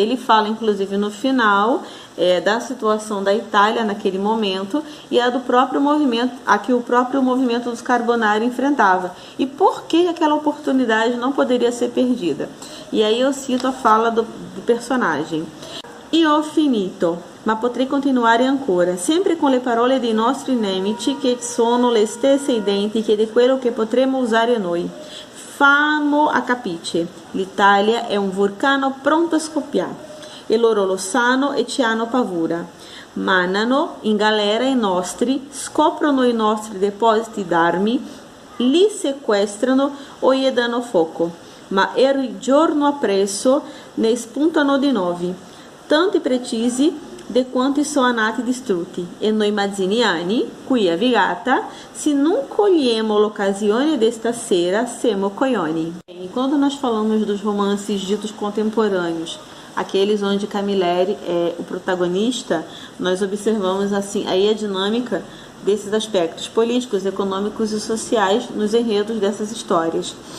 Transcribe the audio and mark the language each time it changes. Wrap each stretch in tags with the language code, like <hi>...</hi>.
<pt>Ele fala, inclusive, no final da situação da Itália naquele momento e a do próprio movimento, a que o próprio movimento dos Carbonari enfrentava. E por que aquela oportunidade não poderia ser perdida? E aí eu cito a fala do personagem.</pt> <it>Io ho finito, ma potrei continuare ancora, sempre con le parole dei nostri nemici che sono le stesse identiche di quello che potremmo usare noi. Famo a capice, l'Italia è un vulcano pronto a scoppiare e loro lo sanno e ci hanno paura. Mandano in galera i nostri, scoprono i nostri depositi d'armi, li sequestrano o gli danno fuoco, ma il giorno appresso ne spuntano di nuovi, tanti precisi de quanti sono nati distrutti, e noi mazziniani, qui a Vigata, se non cogliemo l'occasione desta sera, siamo coglioni.</it> <pt>E quando nós falamos dos romances ditos contemporâneos, aqueles onde Camilleri é o protagonista, nós observamos assim aí a dinâmica desses aspectos políticos, econômicos e sociais nos enredos dessas histórias.</pt>